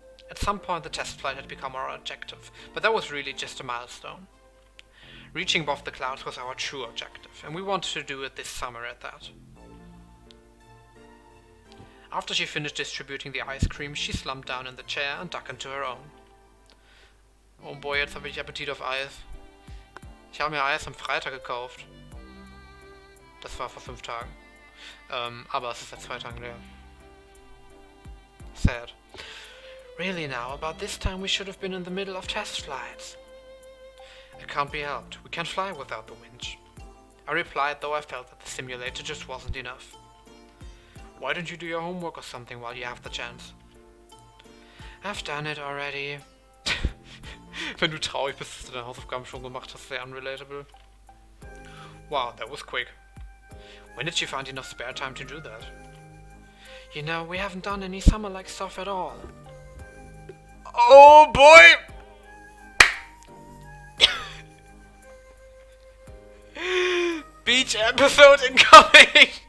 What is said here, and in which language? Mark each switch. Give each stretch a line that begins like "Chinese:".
English: At some point the test flight had become our objective, but that was really just a milestone. Reaching above the clouds was our true objective, and we wanted to do it this summer at that. After she finished distributing the ice cream, she slumped down in the chair and dug into her own.
German: Oh boy, jetzt habe ich Appetit auf Eis. Ich habe mir Eis am Freitag gekauft. Das war vor 5 Tagen. Aber es ist seit 2 Tagen leer.
English: Sad. Really now, about this time we should have been in the middle of test flights. It can't be helped. We can't fly without the winch. I replied, though I felt that the simulator just wasn't enough. Why don't you do your homework or something while you have the chance? I've done it already.
German: Wenn du traurig bist, dass du deine Hausaufgaben schon gemacht hast, sehr unrelatable.
English: Wow, that was quick. When did you find enough spare time to do that? You know, we haven't done any summer-like stuff at all. Oh boy! Beach episode incoming!